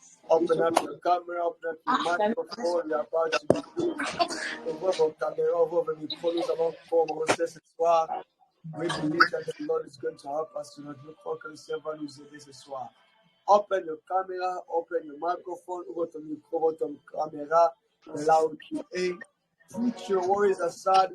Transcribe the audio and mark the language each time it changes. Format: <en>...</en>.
<en>Open up your camera, open up your microphone. We are about to begin.</en> <fr>Ouvre vos caméras, ouvre vos micros. Nous allons commencer ce soir.</fr> <en>We believe that the Lord is going to help us tonight.</en> <fr>Nous croyons que le Seigneur va nous aider ce soir.</fr> <en>Open your camera, open your microphone,</en> <fr>ouvre ton micro, ouvre ton caméra. Là où tu es.</fr> <en>Put your worries aside.</en>